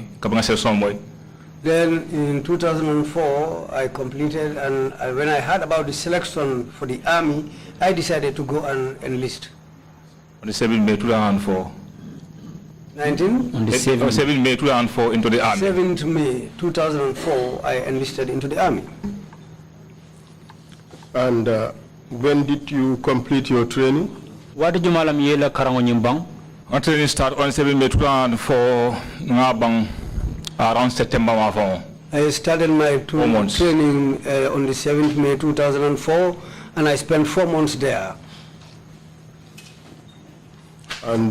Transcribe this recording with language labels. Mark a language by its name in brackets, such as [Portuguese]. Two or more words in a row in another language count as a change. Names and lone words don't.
[English] Then in 2004 I completed, and when I heard about the selection for the army, I decided to go and enlist. On the 7th May 2004. 19? On the 7th May 2004 into the army. 7th May 2004, I enlisted into the army. And when did you complete your training? What did you malam yela karango nyimbang? My training started on 7th May 2004 around September. I started my training on the 7th May 2004, and I spent 4 months there. And